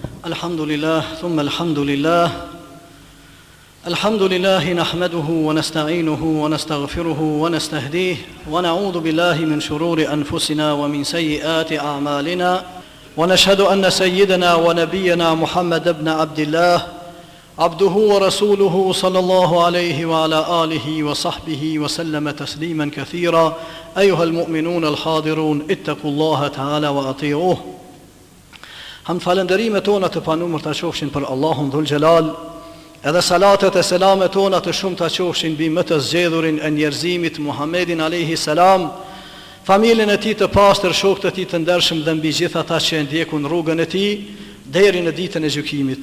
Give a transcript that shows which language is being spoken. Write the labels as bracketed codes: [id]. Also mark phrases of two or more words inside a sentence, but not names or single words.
[ar] الحمد لله ثم الحمد لله الحمد لله نحمده ونستعينه ونستغفره ونستهديه ونعوذ بالله من شرور أنفسنا ومن سيئات أعمالنا ونشهد أن سيدنا ونبينا محمد بن عبد الله عبده ورسوله صلى الله عليه وعلى آله وصحبه وسلم تسليما كثيرا أيها المؤمنون الحاضرون اتقوا الله تعالى وأطيعوه. [sq] Ham falënderimet tona të panumër të qofshin për Allahun [ar] ذو الجلال, [sq] edhe salatet e selamet tona të shumë të qofshin bi më të zgjedhurin e njerëzimit Muhammedin [ar] عليه السلام, [sq] familjen e tij të pastër, shokët e tij të ndershëm dhe mbi gjithë ata që e ndjekun rrugën e tij deri në ditën e gjykimit.